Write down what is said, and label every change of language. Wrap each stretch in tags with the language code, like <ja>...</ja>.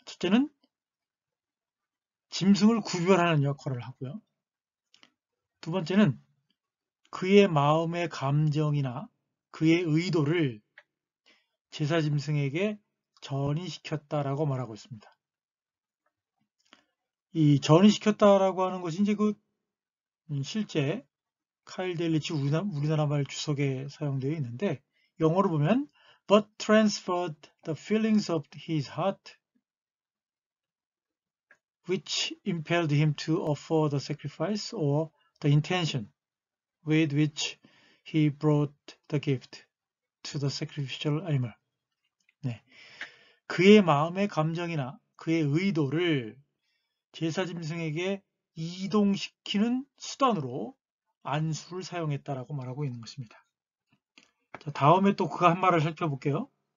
<ko>첫째는 짐승을 구별하는 역할을 하고요. 두 번째는 그의 마음의 감정이나 그의 의도를 제사 짐승에게 전이시켰다라고 말하고 있습니다. 이 전이시켰다라고 하는 것이 이제 실제 카일 델리치 우리나라 말 주석에 사용되어 있는데 영어로 보면</ko> <en>but transferred the feelings of his heart which impelled him to offer the sacrifice or the intention with which he brought the gift to the sacrificial animal.</en> <ko>그의 마음의 감정이나 그의 의도를 제사 짐승에게 이동시키는 수단으로 안수를 사용했다라고 말하고 있는 것입니다. 자, 다음에 또 그 한 말을 살펴볼게요.</ko>